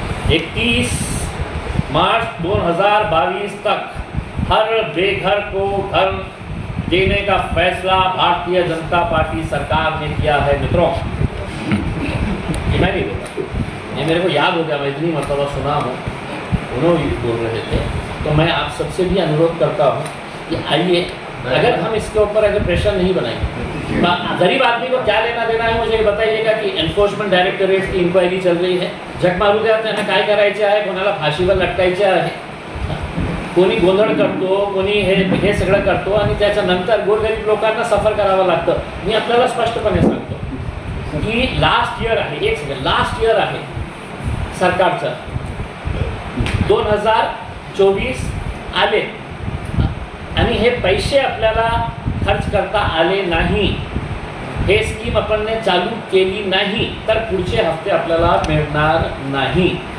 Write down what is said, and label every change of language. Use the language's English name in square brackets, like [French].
[Hindi] 31 मार्च 2022 तक हर बेघर को घर देने का फैसला भारतीय जनता पार्टी सरकार ने किया है. मित्रों, ये मैं नहीं बोला, ये मेरे को याद हो गया, मैं इतनी मरतबा सुना हूँ, उन्होंने बोल रहे थे. तो मैं आप सबसे भी अनुरोध करता हूँ कि आइए, अगर हम इसके ऊपर अगर प्रेशर नहीं बनाएंगे, गरीब आदमी को क्या लेना देना है मुझे बताइएगा. [Marathi] की एन्फोर्समेंट डायरेक्टरेट की इन्क्वायरी चल रही है, झक मारू द्या, त्यांना काय करायचे आहे, कोणाला फाशीवर लटकायचे आहे, कोणी गोंधळ करतो, कोणी हे सगळं करतो आणि त्याच्यानंतर गोरगरीब लोकांना सफर करावं लागतं. मी आपल्याला स्पष्टपणे सांगतो की लास्ट इयर आहे, एक सेकंड, लास्ट इयर आहे सरकारचं 2024 आले आणि हे पैसे आपल्याला खर्च करता आले नाही, हे स्कीम आपण चालू केली नाही तर पुढचे हफ्ते आपल्याला मिळणार नाही.